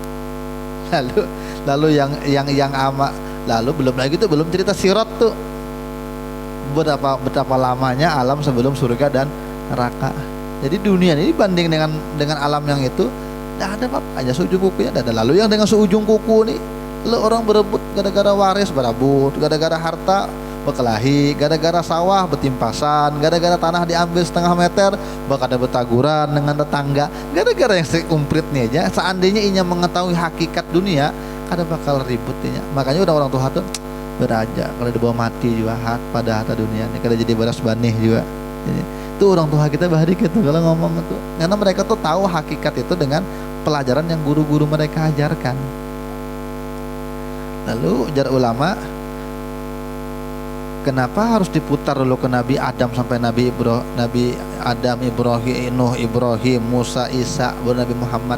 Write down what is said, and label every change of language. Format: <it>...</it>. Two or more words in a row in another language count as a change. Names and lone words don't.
<id>Lalu yang amal, lalu belum lagi tuh, belum cerita sirat tuh. Betapa lamanya alam sebelum surga dan neraka. Jadi dunia ini banding dengan alam yang itu, tidak ada apa, hanya seujung kukunya tidak ada. Lalu yang dengan seujung kuku nih, lalu orang berebut gara-gara waris berebut, gara-gara harta berkelahi, gara-gara sawah betimpasan, gara-gara tanah diambil setengah meter, bakal ada betaguran dengan tetangga, gara-gara yang seumprit nih aja.</id> <bjn>Seandainya inya mengetahui hakikat dunia, kada bakal ributnya. Makanya orang tua tuh beraja kalau dibawa mati juga pada harta dunia ini, kada jadi baras banih juga.</bjn> <id>Jadi, itu orang tua kita bahari gitu kalau ngomong itu, karena mereka tuh tahu hakikat itu dengan pelajaran yang guru-guru mereka ajarkan. Lalu jar ulama, kenapa harus diputar dulu ke Nabi Adam sampai Nabi Adam, Ibrahim, Nuh, Ibrahim, Musa, Isa, baru Nabi Muhammad?</id>